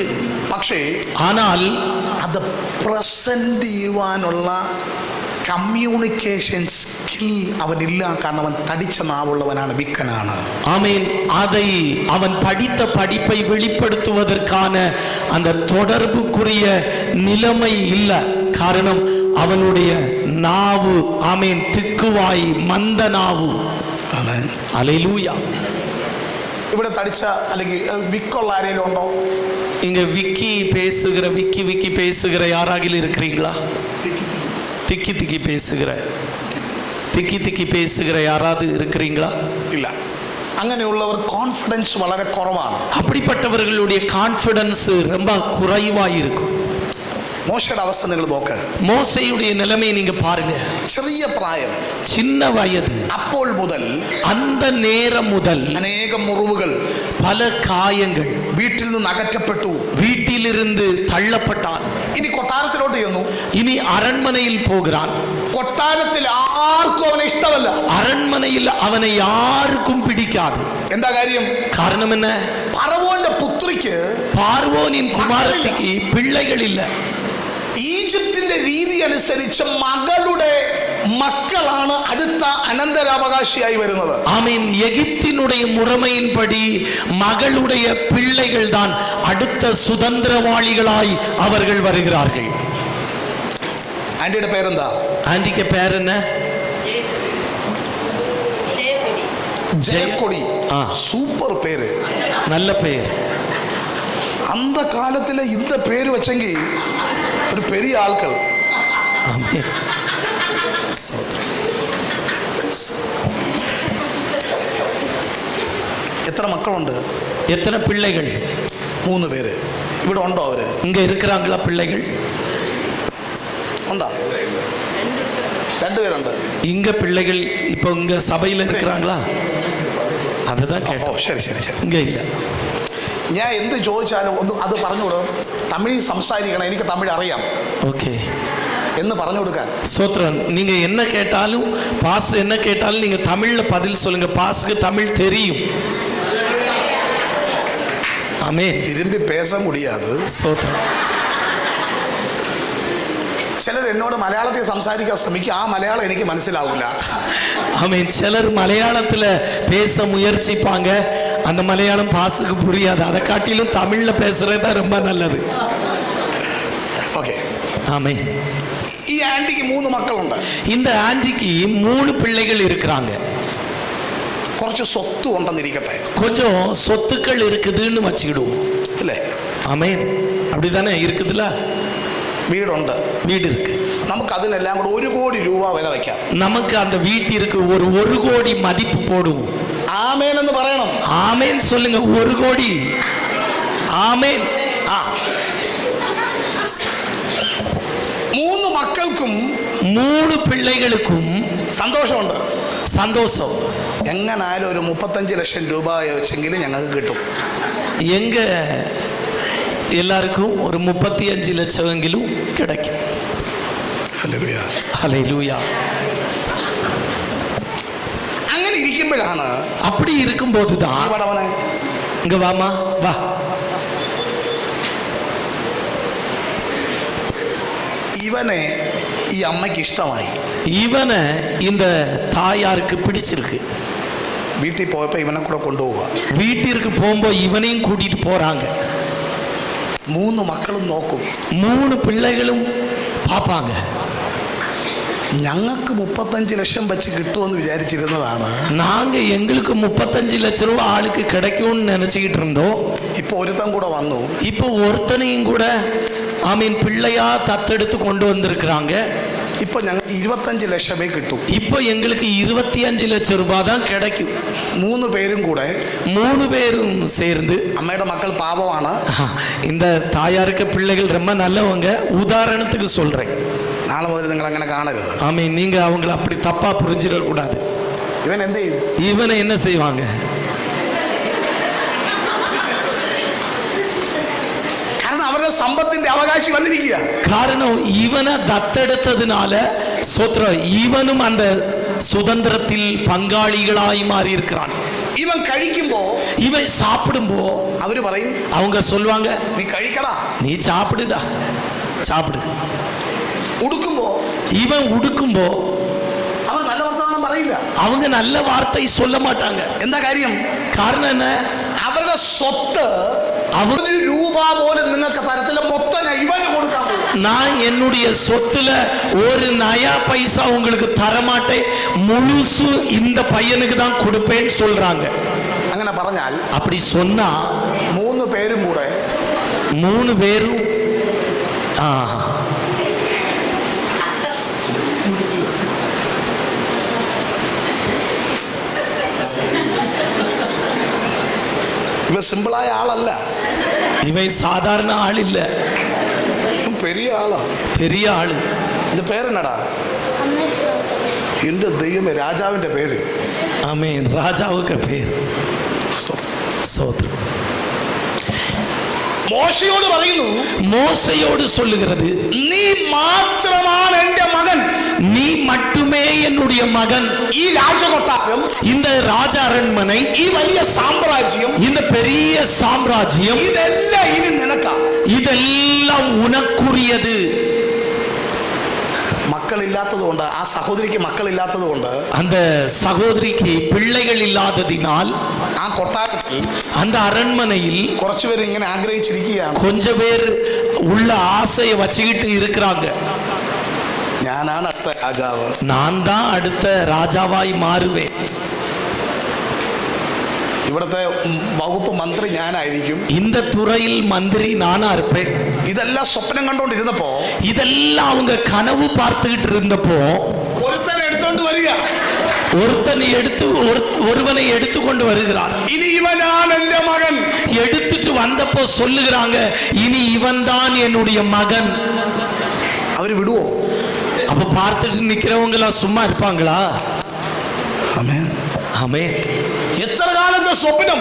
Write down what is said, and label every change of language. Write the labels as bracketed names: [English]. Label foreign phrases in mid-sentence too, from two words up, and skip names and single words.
[Malayalam] പക്ഷേ [Tamil] ஆனால் [Malayalam] അത് പ്രസന്റ് ചെയ്യുവാനുള്ള കമ്മ്യൂണിക്കേഷൻ സ്കിൽ അവനില്ല. കാരണം അവൻ തടിച്ച നാവുള്ളവനാണ്, വിക്കനാണ്. [Tamil] ஆமென். அதை அவன் படித்த படிப்பை வெளிப்படுத்துவதற்கான அந்த தொடர்புக்குரிய நிலைமை இல்லை. காரணம் அவனுடைய நாவு, ஆமென், திக்குவாய், மந்த நாவு. ஹல்லேலூயா. [Malayalam] ഇവിടെ തടിച്ച അല്ലെങ്കിൽ വിക്കുള്ള ആരെങ്കിലും ഉണ്ടോ? [Tamil] இங்க விக்கி பேசுகிற யாராகிலும் இருக்கிறீங்களா? திக்கி பேசுகிற யாராவது இருக்கிறீங்களா? [Malayalam] ഇല്ല. അങ്ങനെയുള്ളവർ കോൺഫിഡൻസ് വളരെ കുറവാണ്. [Tamil] அப்படிப்பட்டவர்களுடைய கான்ஃபிடன்ஸ் ரொம்ப குறைவா இருக்கும். [Malayalam] മോശയുടെ അവസ്ഥ നിങ്ങൾ നോക്ക്. [Tamil] மோசேயுடைய நிலைமையை நீங்க பாருங்க. [Malayalam] ചെറിയ പ്രായം, [Tamil] சின்ன வயது, [Malayalam] അപ്പോൾ മുതൽ [Tamil] அந்த நேரம் முதல் [Malayalam] അനേകം മുറിവുകൾ, [Tamil] பல காயங்கள், [Malayalam] വീട്ടിൽ നിന്ന് അകറ്റപ്പെട്ടു, [Tamil] வீட்டிலிருந்து தள்ளப்பட்டான். [Malayalam] ഇനി കൊട്ടാരത്തിലോട്ട് ചെന്നു. [Tamil] இனி அரண்மனையில் போகிறான். [Malayalam] കൊട്ടാരത്തിൽ ആർക്കും അവനെ ഇഷ്ടമല്ല. [Tamil] அரண்மனையில் அவனை யாருக்கும் பிடிக்காது. [Malayalam] എന്താ കാര്യം? [Tamil] காரணம் என்ன? [Malayalam] ഫറവോന്റെ പുത്രിക്ക്, [Tamil] பார்வோனின் குமாரத்திக்கு பிள்ளைகள் இல்ல. [Malayalam] ഈജിപ്തിന്റെ രീതി അനുസരിച്ച് മകളുടെ മക്കളാണ് അടുത്ത അനന്തരാവകാശിയായി വരുന്നത്. [Tamil] ஆமென். எகிப்தினுடைய முறைமையின்படி மகளுடைய பிள்ளைகள் தான் அடுத்த சுதந்திரவாளிகளாய் அவர்கள் வருகிறார்கள். [Malayalam] ആന്റിയുടെ പേരെന്താ? [Tamil] ஆண்டிக்கு பேர் என்ன? [Malayalam] ജയക്കൊടി. ആ. സൂപ്പർ പേര്, [Tamil] நல்ல பெயர். அந்த காலத்துல இந்த பேர் வச்செങ്കിൽ ഒരു பெரிய ആൾക്കൾ. ஆமென். [Malayalam] എത്ര മക്കളുണ്ട്? [Tamil] எத்தனை பிள்ளைகள்? [Malayalam] 3 പേര്. ഇവിടെ ഉണ്ടോ അവര്? [Tamil] இங்க இருக்கிறாங்களா பிள்ளைகள்? [Malayalam] ഉണ്ടോ? 2 പേരുണ്ട്. [Tamil] இங்க பிள்ளைகள் இப்போ இங்க சபையில இருக்கிறாங்களா? அதுதான் [Malayalam] ഓ [Tamil] கேட்டோம். [Malayalam] ശരി ശരി ശരി. [Tamil] இங்க இல்ல. [Malayalam] ഞാൻ എന്ത് ചോദിച്ചാലും ഒന്ന് അത് പറഞ്ഞുകൊടും. തമിഴ് സംസാരിക്കണം, എനിക്ക് തമിഴ് അറിയാം [Tamil] ஓகே. [Malayalam] എന്ന് പറഞ്ഞു കൊടുക്കാൻ. [Tamil] சோத்ரன், நீங்க என்ன கேட்டாலும், பாஸ்டர் என்ன கேட்டாலும் நீங்க தமிழ்ல பதில் சொல்லுங்க. பாஸ்டருக்கு தமிழ் தெரியும். ஆமென். திரும்பி பேச முடியாது. சோத்ரன். [Malayalam] ചിലർ എന്നോട് മലയാളത്തിൽ സംസാരിക്കാൻ ശ്രമിക്കും, ആ മലയാളം എനിക്ക് മനസ്സിലാവില്ല. [Tamil] ஆமென். சிலர் மலையாளத்துல பேச முயற்சிப்பாங்க, அந்த மலையாளம் பாஸ்டருக்கு புரியாது. அதை காட்டிலும் தமிழ்ல பேசுறது தான் ரொம்ப நல்லது. [Malayalam] ഓക്കെ. [Tamil] ஆமென். [Malayalam] ഈ ആന്റിക്ക് 3 മക്കളുണ്ട്. [Tamil] இந்த ஆண்டிக்கு 3 பிள்ளைகள் இருக்கிறாங்க. [Malayalam] കുറച്ച് സ്വത്ത് ഉണ്ടെന്നിരിക്കട്ടെ, [Tamil] கொஞ்சம் சொத்துக்கள் இருக்குதுன்னு வச்சுக்கிடுவோம். [Malayalam] അല്ലേ? [Tamil] ஆமென். அப்படிதானே இருக்குதுல்ல? [Malayalam] വീടുണ്ട്, [Tamil] வீடு இருக்கு. [Malayalam] നമുക്ക് അതിനെല്ലാം കൂടെ 1 കോടി രൂപ വില വയ്ക്കാം. [Tamil] நமக்கு அந்த வீட்டிற்கு ஒரு 1 கோடி மதிப்பு போடுவோம். [Malayalam] ആമേൻ എന്ന് പറയണം. [Tamil] ஆமென் சொல்லுங்க. 1 கோடி. ஆமென். [Malayalam] 3 മക്കൾക്കും [Tamil] 3 பிள்ளைகளுக்கும் [Malayalam] സന്തോഷമുണ്ട്. [Tamil] சந்தோஷம். [Malayalam] എങ്ങനായാലും ഒരു 35 ലക്ഷം രൂപ വെച്ചെങ്കിലും ഞങ്ങൾക്ക് കിട്ടും. [Tamil] எங்க எல்லாருக்கும் ஒரு 35 லட்சமெങ്കിലും கிடைக்கும். [Malayalam] ഹല്ലേലൂയ. [Tamil] ஹல்லேலூயா. [Malayalam] അങ്ങനെ ഇരിക്കുമ്പോഴാണ് [Tamil] அப்படி இருக்கும்போது தான், [Malayalam] പടവനെ [Tamil] இங்க வாமா வா, [Malayalam] ഇവനെ ഈ അമ്മയ്ക്ക് ഇഷ്ടമായി. [Tamil] இவனை இந்த தாயாருக்கு பிடிச்சிருக்கு. [Malayalam] വീട്ടിൽ പോയപ്പോൾ ഇവനെ കൂടെ കൊണ്ടുപോവുക. [Tamil] வீட்டிற்கு போகும்போது இவனையும் கூட்டிட்டு போறாங்க. [Malayalam] 3 മക്കളും നോക്കും. [Tamil] 3 பிள்ளைகளும் பார்ப்பாங்க. [Malayalam] ഞങ്ങൾക്ക് 35 ലക്ഷം വെച്ച് കിട്ടുമെന്ന് വിചാരിച്ചിരുന്നതാണ്. [Tamil] நாங்க எங்களுக்கு 35 லட்சம் ரூபாய் ஆளுக்கு கிடைக்கும்னு நினைச்சுக்கிட்டு இருந்தோம். [Malayalam] இப்போ ഒരുത്തൻ കൂടെ വന്നു. [Tamil] இப்போ ஒருத்தனையும் கூட ஆமீன் பிள்ளையா தத்தெடுத்து கொண்டு வந்திருக்கிறாங்க. [Malayalam] ഇപ്പൊ ഞങ്ങൾക്ക് 25 ലക്ഷമേ കിട്ടൂ. [Tamil] இப்போ எங்களுக்கு 25 லட்சம் ரூபாய் தான் கிடைக்கும். [Malayalam] 3 പേരും കൂടെ [Tamil] 3 பேரும் சேர்ந்து. [Malayalam] അമ്മയുടെ മക്കൾ പാവമാണ്. [Tamil] இந்த தாயாருக்கு பிள்ளைகள் ரொம்ப நல்லவங்க. உதாரணத்துக்கு சொல்றேன். [Malayalam] നാളെ മുതൽ നിങ്ങൾ അങ്ങനെ കാണരുത്. [Tamil] ஆமென். நீங்க அவங்கள அப்படி தப்பா புரிஞ்சிட கூடாது. [Malayalam] ഇവൻ എന്ത് ചെയ്യും? [Tamil] இவனை என்ன செய்வாங்க? [Malayalam] കാരണം അവരുടെ സമ്പത്തിന്റെ അവകാശി വന്നിരിക്കുക. [Tamil] காரணம் இவனை தத்தெடுத்ததுனால சோத்ரம் இவனும் அந்த சுதந்திரத்தில் பங்காளிகளாய் மாறி இருக்கிறான். [Malayalam] ഇവൻ കഴിക്കുമ്പോ [Tamil] இவன் சாப்பிடும்போ [Malayalam] അവര് പറയും, [Tamil] அவங்க சொல்லுவாங்க, [Malayalam] നീ കഴിക്കടാ. [Tamil] நீ சாப்பிடுடா, சாப்பிடு. [Malayalam] ഉടുക്കുമ്പോ [Tamil] இவன் உடுக்கும்போ [Malayalam] അവർ നല്ല വർത്തമാനം പറയില്ല. [Tamil] அவங்க நல்ல வார்த்தை சொல்ல மாட்டாங்க. [Malayalam] എന്താ കാര്യം? [Tamil] காரணம் என்ன? [Malayalam] അവരുടെ സ്വത്ത് അവർ 1 രൂപ പോലും നിങ്ങൾക്ക് തരത്തില്ല. മൊത്തം ഞാൻ ഇവന് കൊടുക്കാൻ പോകും. [Tamil] நான் என்னுடைய சொத்துல ஒரு நயா பைசா உங்களுக்கு தரமாட்டேன், முழுசு இந்த பையனுக்கு தான் கொடுப்பேன்னு சொல்றாங்க. [Malayalam] അങ്ങനെ പറഞ്ഞാൽ [Tamil] அப்படி சொன்னா [Malayalam] 3 പേരും കൂടെ [Tamil] 3 பேரும் [Malayalam] ഇവ സിമ്പിളായ ആളല്ല. [Tamil] இவன் சாதாரண ஆள் இல்ல, [Malayalam] ഇവൻ പെരിയ ആളാ, [Tamil] பெரிய ஆளு. [Malayalam] இந்த പേരെന്നടാ? എന്റെ ദൈവമേ, രാജാവിന്റെ പേര്. [Tamil] ஆமென். ராஜாவுக்கு பேர் சோத்ரம். [Malayalam] മോശയോട് പറയുന്നു, [Tamil] மோசையோடு சொல்லுகிறது, [Malayalam] നീ മാത്രമാണ് എന്റെ മകൻ. [Tamil] நீ மட்டுமே என்னுடைய மகன். [Malayalam] ഈ രാജകൊട്ടാരം, [Tamil] இந்த ராஜ அரண்மனை, [Malayalam] ഈ വലിയ സാമ്രാജ്യം, [Tamil] இந்த பெரிய சாம்ராஜ்யம், [Malayalam] ഇതെല്ലാം ഇനി നിനക്കാ. [Tamil] இதெல்லாம் உனக்குரியது. [Malayalam] മക്കളില്ലാത്തത് കൊണ്ട്, ആ സഹോദരിക്ക് മക്കളില്ലാത്തത് കൊണ്ട്, [Tamil] அந்த சகோதரிக்கு பிள்ளைகள் இல்லாததினால் [Malayalam] ആ കൊട്ടാരത്തിൽ [Tamil] அந்த அரண்மனையில் [Malayalam] കുറച്ചുപേര് ഇങ്ങനെ ആഗ്രഹിച്ചിരിക്കുകയാണ്, [Tamil] கொஞ்ச பேர் உள்ள ஆசையை வச்சுக்கிட்டு இருக்கிறாங்க. [Malayalam] ഞാനാണ് അടുത്ത രാജാവ്. [Tamil] நான் தான் அடுத்த ராஜாவாய் மாறுவேன். [Malayalam] ഇവിടുത്തെ വകുപ്പ് മന്ത്രി ഞാനായിരിക്കും. [Tamil] இந்த துறையில் மந்திரி நானா இருப்பேன். [Malayalam] ഇതെല്ലാം സ്വപ്നം കണ്ടോണ്ടിരുന്നപ്പോ [Tamil] இதெல்லாம் அவங்க கனவு பார்த்துக்கிட்டு இருந்தப்போ [Malayalam] ഒരുത്തനെ എടുത്തോണ്ട് വരിക. [Tamil] ஒருவனை எடுத்துக்கொண்டு வருகிறார். [Malayalam] ഇനി ഇവനാണ് എന്റെ മകൻ. [Tamil] எடுத்துட்டு வந்தப்போ சொல்லுகிறாங்க, இனி இவன் தான் என்னுடைய மகன். [Malayalam] അവര് വിടുവോ? [Tamil] அப்ப பார்த்துட்டு நிக்கிறவங்க எல்லாம் சும்மா இருப்பாங்களா? [Malayalam] ആമേൻ. [Tamil] ஆமென். [Malayalam] എത്ര കാലത്തെ സ്വപ്നം,